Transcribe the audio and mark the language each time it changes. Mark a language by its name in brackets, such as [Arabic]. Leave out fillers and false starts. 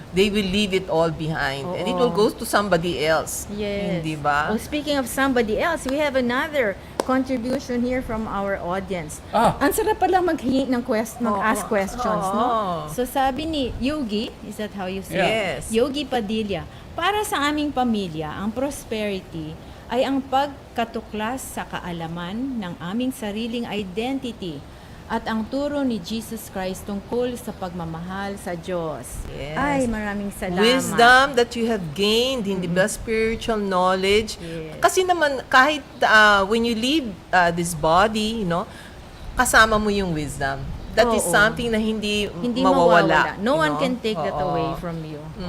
[English] they will leave it all behind. And it will go to somebody else. Yes. [Filipino] Hindi ba? [English] Oh, speaking of somebody else, we have another contribution here from our audience. [Filipino] Ang sarap pala mag-ask questions, no? So sabi ni [English] Yogi, is that how you say it? Yes. [Filipino] Yogi Padilla, para sa aming pamilya, ang prosperity ay ang pagkatuklas sa kaalaman ng aming sariling identity at ang turo ni Jesus Christ tungkol sa pagmamahal sa Diyos. [English] Yes. [Filipino] Ay, maraming salamat. [English] Wisdom that you have gained, [Filipino] hindi ba [English] spiritual knowledge? Yes. [Filipino] Kasi naman, kahit [English] when you leave this body, [Filipino] kasama mo yung [English] wisdom. That is [Filipino] Oo. something na hindi mawawala. [English] No one can take that [Filipino] Oo. [English] away from you.